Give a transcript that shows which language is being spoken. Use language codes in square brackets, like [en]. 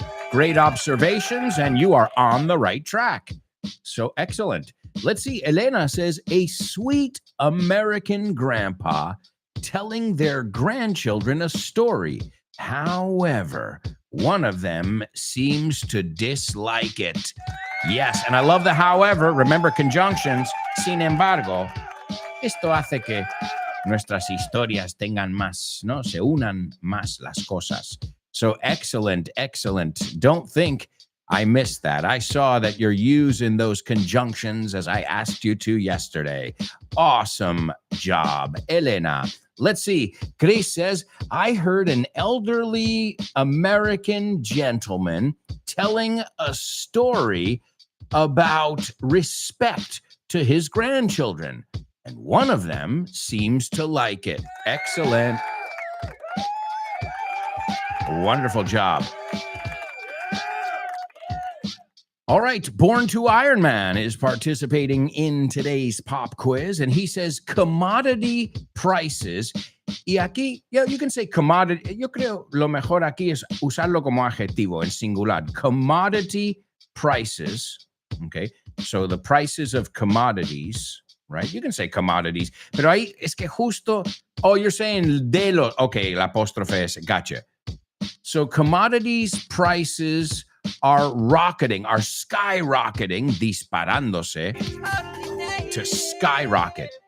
[en] Great observations, and you are on the right track. So excellent. Let's see. Elena says, a sweet American grandpa telling their grandchildren a story. However, one of them seems to dislike it. Yes, and I love the however. Remember conjunctions. [es] Sin embargo, esto hace que nuestras historias tengan más, ¿no? Se unan más las cosas. [en] So excellent, excellent. Don't think I missed that. I saw that you're using those conjunctions as I asked you to yesterday. Awesome job, Elena. Let's see. Chris says, I heard an elderly American gentleman telling a story about respect to his grandchildren, and one of them seems to like it. Excellent. Wonderful job. All right, Born to Iron Man is participating in today's pop quiz, and he says commodity prices. [es] Y aquí, [en] yeah, you can say commodity. [es] Yo creo lo mejor aquí es usarlo como adjetivo en singular. [en] Commodity prices. Okay, so the prices of commodities, right? You can say commodities, [es] pero ahí es que justo, [en] oh, you're saying [es] de los, okay, la apóstrofe es, gotcha. [en] So commodities prices are rocketing, are skyrocketing, disparándose to skyrocket.